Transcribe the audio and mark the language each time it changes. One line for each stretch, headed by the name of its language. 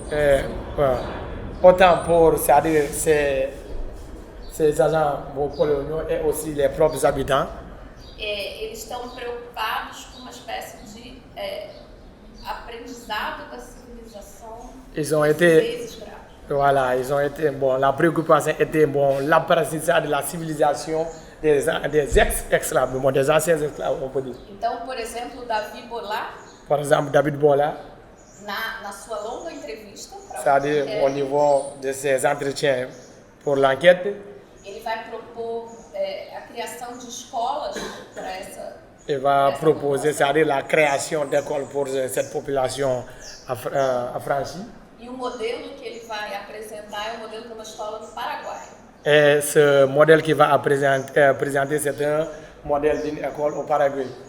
French: Et, autant pour, c'est-à-dire ces agents coloniaux et aussi les propres habitants,
Portuguese: eles estão preocupados com uma espécie de aprendizado da civilização
French: ils ont été, des
Portuguese: escravos.
French: voilà, ils ont été, la préoccupation était, l'apprentissage de la civilisation des ex-esclaves, des anciens esclaves, on peut dire.
Portuguese: Então, por exemplo, Davi Bola,
French: Par exemple, David Bola,
Portuguese: na sua longa entrevista para
French: c'est-à-dire au niveau de ses entretiens pour l'enquête,
Portuguese: ele vai propor a criação de escolas para
French: Il va proposer, c'est-à-dire la création d'écoles pour cette population affranchie.
Portuguese: E o modelo que ele vai apresentar é o modelo de uma escola no Paraguai.
French: Et ce modèle qu'il va présenter, c'est un modèle d'une école au Paraguay.